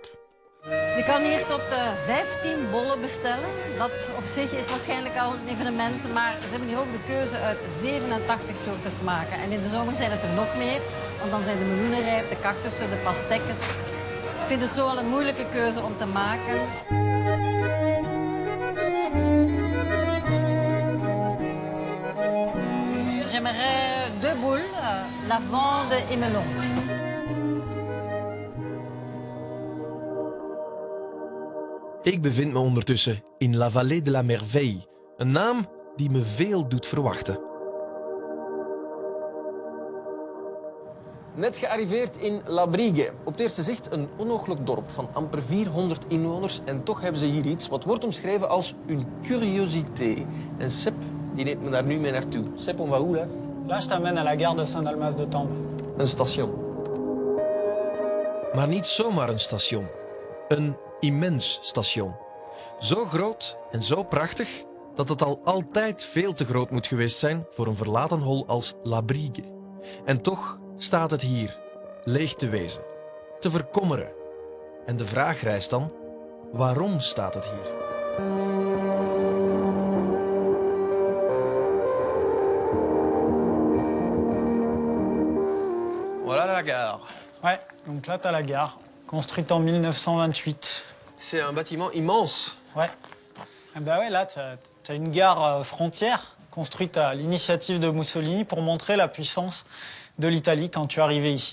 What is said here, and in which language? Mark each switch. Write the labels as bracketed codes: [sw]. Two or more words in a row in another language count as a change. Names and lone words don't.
[nl] Je kan hier tot 15 bollen bestellen. Dat op zich is waarschijnlijk al een evenement, maar ze hebben hier ook de keuze uit 87 soorten smaken. En in de zomer zijn het er nog meer, want dan zijn de meloenen rijp, de cactussen, de pastekken. Ik vind het zo al een moeilijke keuze om te maken. [fr] J'aimerais 2 boules, lavande et melon. [nl] Ik bevind me ondertussen in La Vallée de la Merveille, een naam die me veel doet verwachten. Net gearriveerd in La Brigue. Op het eerste zicht een onooglijk dorp van amper 400 inwoners. En toch hebben ze hier iets wat wordt omschreven als [fr] une curiosité. [nl] En Sepp, die neemt me daar nu mee naartoe. Sepp, [fr] on va où, là? Là, je t'amène à la gare de Saint-Dalmas-de-Tende. [nl] Een station. Maar niet zomaar een station. Een immens station. Zo groot en zo prachtig dat het al altijd veel te groot moet geweest zijn voor een verlaten hol als La Brigue. En toch staat het hier, leeg te wezen, te verkommeren. En de vraag rijst dan, waarom staat het hier? [fr] Voilà la gare. Ouais, donc là, t'as la gare, construite en 1928. C'est un bâtiment immense. Ouais. Eh ben ouais, là, t'as une gare frontière construite à l'initiative de Mussolini pour montrer la puissance de l'Italie quand tu arrivais ici.